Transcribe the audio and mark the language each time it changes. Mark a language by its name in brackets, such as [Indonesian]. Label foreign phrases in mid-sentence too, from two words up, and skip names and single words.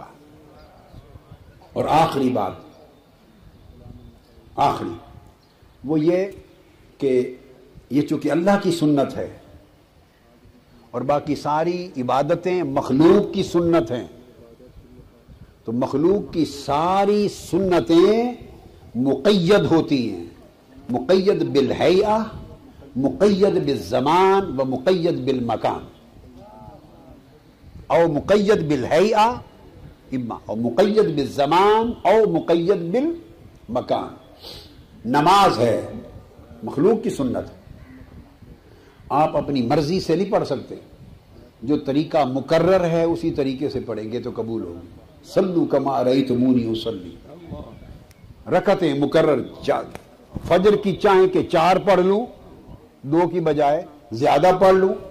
[Urdu] اور آخری بات وہ یہ کہ یہ چونکہ اللہ کی سنت ہے اور باقی ساری عبادتیں مخلوق کی سنت ہیں، تو مخلوق کی ساری سنتیں مقید ہوتی ہیں، [Arabic] مقید بالہیئہ، مقید بالزمان و مقید بالمکان، او مقید بالہیئہ او مقید بالزمان او مقید بالمکان. [Urdu] نماز ہے مخلوق کی سنت، آپ اپنی مرضی سے نہیں پڑھ سکتے، جو طریقہ مقرر ہے اسی طریقے سے پڑھیں گے تو قبول ہوگی. [Arabic] صلو کما رأیتمونی اصلی، [Urdu] رکعتیں مقرر، فجر کی چاہیں کہ 4 پڑھ لوں 2 کی بجائے زیادہ پڑھ لوں.